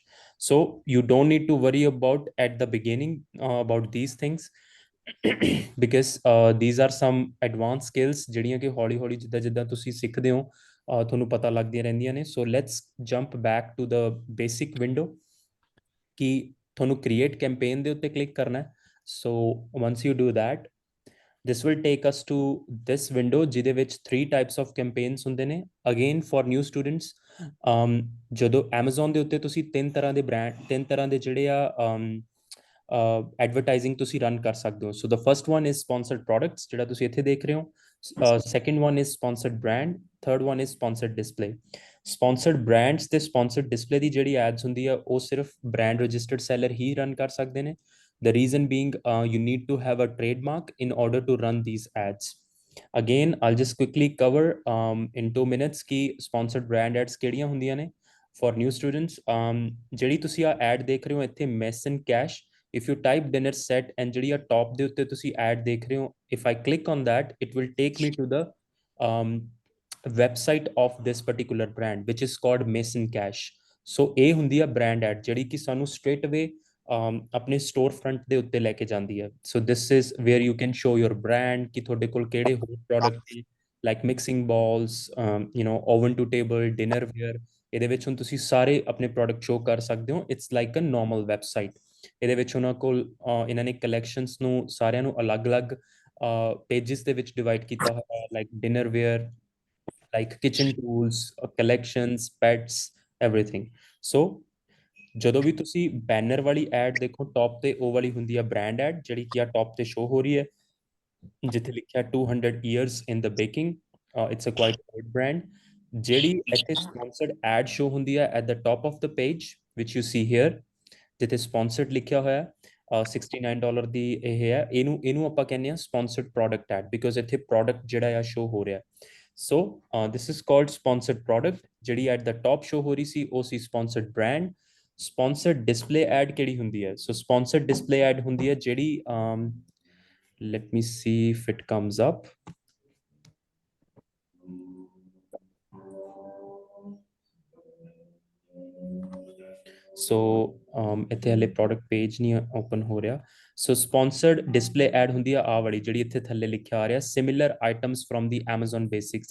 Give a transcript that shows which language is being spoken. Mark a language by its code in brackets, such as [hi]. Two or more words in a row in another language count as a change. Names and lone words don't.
[en] So you don't need to worry about at the beginning about these things because these are some advance skills [pa] ਜਿਹੜੀਆਂ ਕਿ ਹੌਲੀ ਹੌਲੀ ਜਿੱਦਾਂ ਜਿੱਦਾਂ ਤੁਸੀਂ ਸਿੱਖਦੇ ਹੋ ਤੁਹਾਨੂੰ ਪਤਾ ਲੱਗਦੀਆਂ ਰਹਿੰਦੀਆਂ ਨੇ। [en] So let's jump back to the basic window [pa] ਕਿ ਤੁਹਾਨੂੰ [en] create campaign [pa] ਦੇ ਉੱਤੇ ਕਲਿੱਕ ਕਰਨਾ ਹੈ। [en] So once you do that, this will take us to this window [pa] ਜਿਹਦੇ ਵਿੱਚ [en] 3 types of campaigns [pa] ਹੁੰਦੇ ਨੇ। [en] again for new students, [pa] ਜਦੋਂ Amazon ਦੇ ਉੱਤੇ ਤੁਸੀਂ ਤਿੰਨ ਤਰ੍ਹਾਂ ਦੇ ਜਿਹੜੇ ਆ ਐਡਵਰਟਾਈਜ਼ਿੰਗ ਤੁਸੀਂ ਰਨ ਕਰ ਸਕਦੇ ਹੋ। [en] So the first one is sponsored products [pa] ਜਿਹੜਾ ਤੁਸੀਂ ਇੱਥੇ ਦੇਖ ਰਹੇ ਹੋ। [en] Second one is sponsored brand, third one is sponsored display. sponsored brands [pa] ਤੇ [en] sponsored display [pa] ਦੀ ਜਿਹੜੀ ਐਡਸ ਹੁੰਦੀ ਆ ਉਹ ਸਿਰਫ [en] brand registered seller [pa] ਹੀ ਰਨ ਕਰ ਸਕਦੇ ਨੇ। [en] The reason being, you need to have a trademark in order to run these ads. Again, I'll just quickly cover in 2 minutes ਕਿ sponsored brand ads [pa] ਕਿਹੜੀਆਂ ਹੁੰਦੀਆਂ ਨੇ [en] for new students। [pa] ਜਿਹੜੀ ਤੁਸੀਂ ਆ ad ਦੇਖ ਰਹੇ ਹੋ ਇੱਥੇ mess and cash, [en] if you type dinner set and [pa] ਜਿਹੜੀ ਆ top ਦੇ ਉੱਤੇ ਤੁਸੀਂ ad ਦੇਖ ਰਹੇ ਹੋ, [en] if I click on that it will take me to the um, website of this particular brand which is called mess and cash। [pa] ਸੋ ਇਹ ਹੁੰਦੀ ਆ [en] brand ad [pa] ਜਿਹੜੀ ਕਿ ਸਾਨੂੰ [en] straight away [pa] ਆਪਣੇ [en] store front [pa] ਦੇ ਉੱਤੇ ਲੈ ਕੇ ਜਾਂਦੀ ਹੈ। [en] So this is where you can show your brand [pa] ਕਿ ਤੁਹਾਡੇ ਕੋਲ ਕਿਹੜੇ ਹੋਰ ਪ੍ਰੋਡਕਟ ਨੇ [en] like mixing bowls, oven to table, dinner ware. [pa] ਇਹਦੇ ਵਿੱਚ ਹੁਣ ਤੁਸੀਂ ਸਾਰੇ ਆਪਣੇ ਪ੍ਰੋਡਕਟ ਸ਼ੋ ਕਰ ਸਕਦੇ ਹੋ। [en] It's like a normal website. [pa] ਇਹਦੇ ਵਿੱਚ ਉਹਨਾਂ ਕੋਲ ਇਹਨਾਂ ਨੇ ਕਲੈਕਸ਼ਨਸ ਨੂੰ ਸਾਰਿਆਂ ਨੂੰ ਅਲੱਗ-ਅਲੱਗ ਪੇਜਸ ਦੇ ਵਿੱਚ ਡਿਵਾਈਡ ਕੀਤਾ ਹੋਇਆ, [en] like dinner ware, like kitchen tools, collections, pets, everything. [pa] ਸੋ ਜਦੋਂ ਵੀ ਤੁਸੀਂ ਬੈਨਰ ਵਾਲੀ ਐਡ ਦੇਖੋ ਟੌਪ ਤੇ, ਉਹ ਵਾਲੀ ਹੁੰਦੀ ਆ [en] brand ad [pa] ਜਿਹੜੀ ਕਿ ਆ ਟੌਪ ਤੇ ਸ਼ੋ ਹੋ ਰਹੀ ਹੈ ਜਿੱਥੇ ਲਿਖਿਆ [en] 200 years in the baking। It's a quite old brand। [pa] ਜਿਹੜੀ ਇੱਥੇ [en] sponsored ad show [pa] ਹੁੰਦੀ ਆ [en] at the top of the page which you see here [pa] ਜਿੱਥੇ ਸਪਾਂਸਰਡ ਲਿਖਿਆ ਹੋਇਆ $69 ਦੀ ਇਹ ਹੈ। ਇਹਨੂੰ ਆਪਾਂ ਕਹਿੰਦੇ ਆ [en] sponsored product ad because [pa] ਇੱਥੇ ਪ੍ਰੋਡਕਟ ਜਿਹੜਾ ਆ ਸ਼ੋ ਹੋ ਰਿਹਾ। [en] So this is called sponsored product. [pa] ਜਿਹੜੀ [en] at the top [pa] ਸ਼ੋ ਹੋ ਰਹੀ ਸੀ ਉਹ ਸੀ [en] sponsored brand. sponsored display ad [pa] ਕਿਹੜੀ ਹੁੰਦੀ ਹੈ? ਸੋ [en] sponsored display ad [pa] ਹੁੰਦੀ ਹੈ ਜਿਹੜੀ [en] let me see if it comes up। [pa] ਸੋ ਇੱਥੇ ਹਲੇ [en] product page [pa] ਨਹੀਂ ਓਪਨ ਹੋ ਰਿਹਾ। ਸੋ [en] sponsored display ad [pa] ਹੁੰਦੀ ਆ ਆਹ ਵਾਲੀ ਜਿਹੜੀ ਇੱਥੇ ਥੱਲੇ ਲਿਖਿਆ ਆ ਰਿਹਾ [en] similar items from the Amazon Basics.